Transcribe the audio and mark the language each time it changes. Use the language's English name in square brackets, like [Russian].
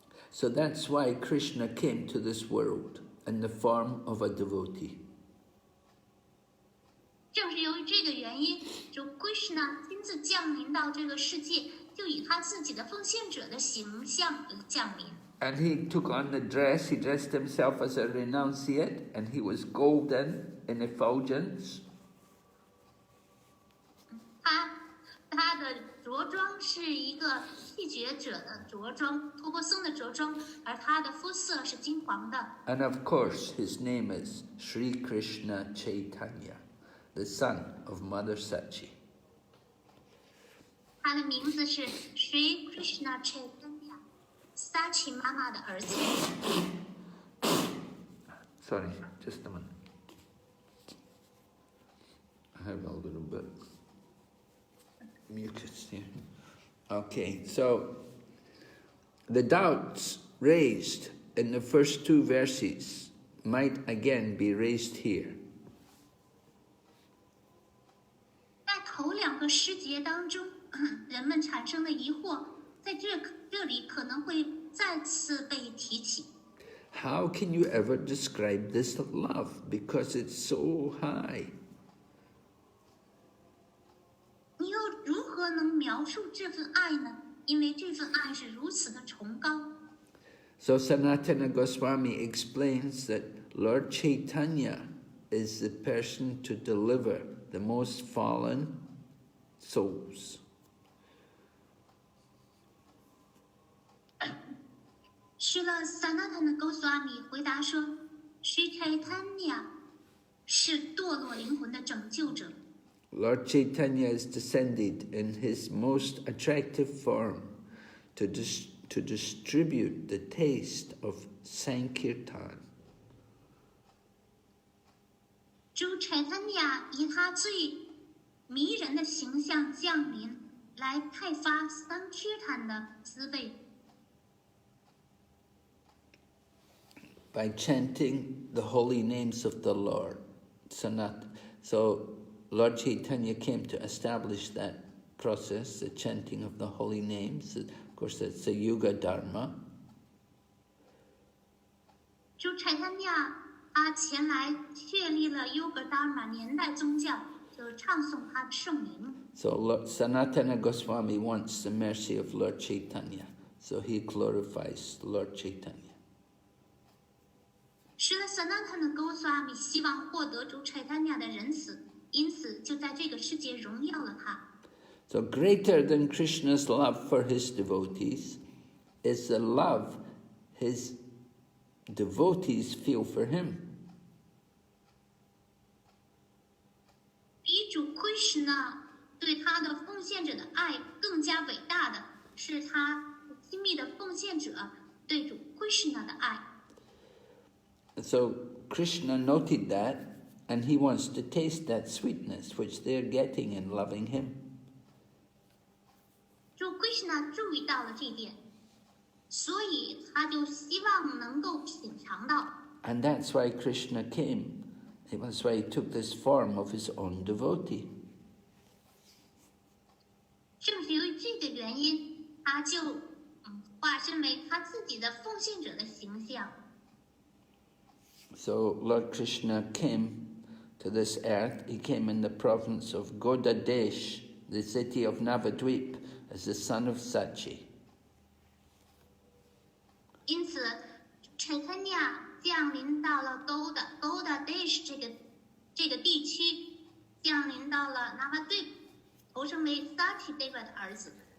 [English] So that's why Krishna came to this world in the form of a devotee. [Chinese] 正是由于这个原因，就 Krishna 亲自降临到这个世界，就以他自己的奉献者的形象降临。 [English] And he took on the dress, he dressed himself as a renunciate, and he was golden in effulgence. [Chinese] 他的着装是一个弃绝者的着装，托钵僧的着装，而他的肤色是金黄的。 [English] And of course, his name is Sri Krishna Chaitanya, the son of Mother Sachi. [Chinese] 他的名字是 Sri Krishna Chaitanya, Sachi 妈妈的儿子。 [English] Sorry, just a minute. I have a little bit mucus here. Okay, so the doubts raised in the first two verses might again be raised here. [Chinese] 在头两个诗节当中，人们产生的疑惑，在这里可能会再次被提起。 [English] How can you ever describe this love? Because it's so high. [Chinese] 你又如何能描述这份爱呢？因为这份爱是如此的崇高。 [English] So Sanatana Goswami explains that Lord Chaitanya is the person to deliver the most fallen souls. [Chinese] 是了 Sanatana Goswami 回答说 Sri Chaitanya 是堕落灵魂的拯救者。 [English] Lord Chaitanya is descended in his most attractive form to distribute the taste of Sankirtan. [Chinese] 主 Chaitanya 以他最迷人的形象降临，来派发 Sankirtan 的滋味。 [English] By chanting the holy names of the Lord. So Lord Chaitanya came to establish that process, the chanting of the holy names. Of course, that's the Yuga Dharma. [Chinese] 主 Chaitanya 他前来确立了 Yuga Dharma 年代宗教，就唱诵他的圣名。 [English] So Sanatana Goswami wants the mercy of Lord Chaitanya, so he glorifies Lord Chaitanya. [Chinese] 是的 ，Sanatana Goswami 希望获得主 Chaitanya 的仁慈，因此就在这个世界荣耀了他。 [English] So greater than Krishna's love for his devotees is the love his devotees feel for him. [Chinese] 比主 Krishna 对他的奉献者的爱更加伟大的是他亲密的奉献者对主 Krishna 的爱。 [English] So Krishna noted that, and he wants to taste that sweetness which they're getting in loving him. [Chinese] 主 Krishna 注意到了这一点，所以他就希望能够品尝到。 [English] And that's why Krishna came. That's why he took this form of his own devotee. [Chinese] 正是因为这个原因，他就化身为他自己的奉献者的形象。 [English] So Lord Krishna came to this earth. He came in the province of Godadesh, the city of Navadvip, as the son of Sachi. [Chinese] 因此 ，Chaitanya 降临到了 Godadesh 这个地区，降临到了 Navadvip， 投生为 Sachi Deva 的儿子。